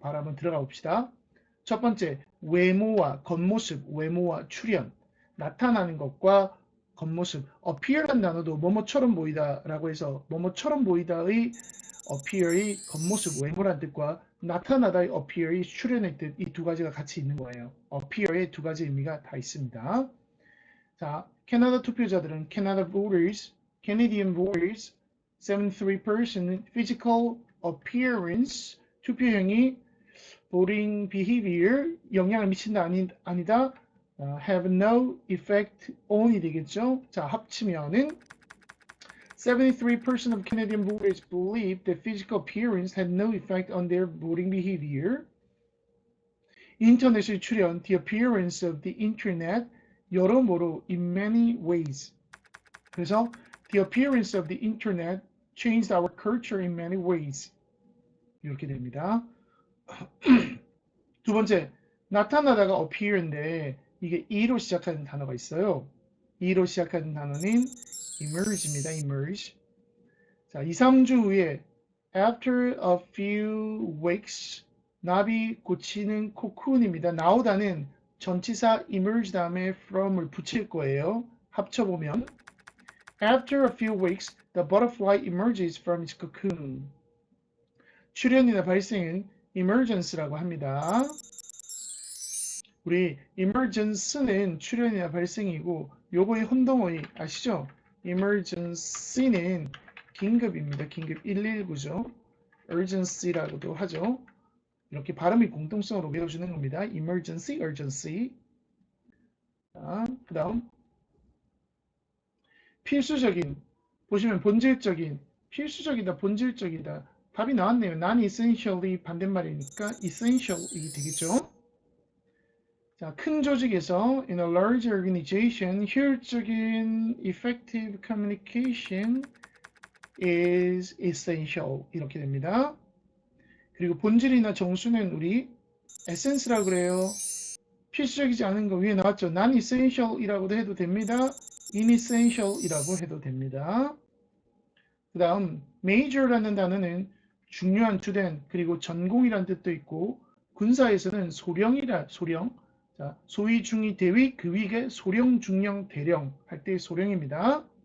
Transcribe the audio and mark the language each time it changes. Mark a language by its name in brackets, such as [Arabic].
[Korean] 바로 한번 들어가 봅시다. 첫 번째, 외모와 겉모습, 외모와 출현, 나타나는 것과 겉모습, appear란 단어도 뭐뭐처럼 보이다라고 해서 뭐뭐처럼 보이다의 appear의 겉모습, 외모란 뜻과 나타나다의 appear의 출현의 뜻, 이 두 가지가 같이 있는 거예요. appear의 두 가지 의미가 다 있습니다. 자, 캐나다 투표자들은 Canadian voters, 73% physical appearance, 투표형이 voting behavior, 영향을 미친다 아니다, [English] have no effect on [Korean] 이 되겠죠. 자, 합치면은 [English] 73% of Canadian voters believe that physical appearance had no effect on their voting behavior. [Korean] 인터넷의 출현, [English] the appearance of the internet, [Korean] 여러모로 [English] in many ways. [Korean] 그래서 [English] the appearance of the internet changed our culture in many ways. [Korean] 이렇게 됩니다. 두 번째, 나타나다가 appear인데 이게 e로 시작하는 단어가 있어요. e로 시작하는 단어는 emerge입니다. emerge. 자, 2, 3주 후에 [English] after a few weeks [Korean] 나비 고치는 코쿤입니다. 나오다는 전치사 emerge 다음에 from을 붙일 거예요. 합쳐보면 [English] After a few weeks, the butterfly emerges from its cocoon. [Korean] 출현이나 발생은 emergence라고 합니다. 우리 emergence는 출현이나 발생이고 요거의 혼동어휘 아시죠? emergency는 긴급입니다. 긴급 119죠. urgency라고도 하죠. 이렇게 발음이 공통성으로 외워주는 겁니다. emergency, urgency. 자, 그 다음 필수적인, 보시면 본질적인, 필수적이다, 본질적이다. 답이 나왔네요. non-essentially 반대말이니까 essential이 되겠죠. 자, 큰 조직에서 [English] in a large organization, 효율적인 effective communication is essential [Korean] 이렇게 됩니다. 그리고 본질이나 정수는 우리 essence라고 그래요. 필수적이지 않은 거 위에 나왔죠. non-essential이라고도 해도 됩니다. inessential이라고 해도 됩니다. 그 다음 major라는 단어는 중요한, 주된, 그리고 전공이란 뜻도 있고 군사에서는 소령, 자, 소위, 중위, 대위, 그 위에 소령, 중령, 대령 할 때 소령입니다.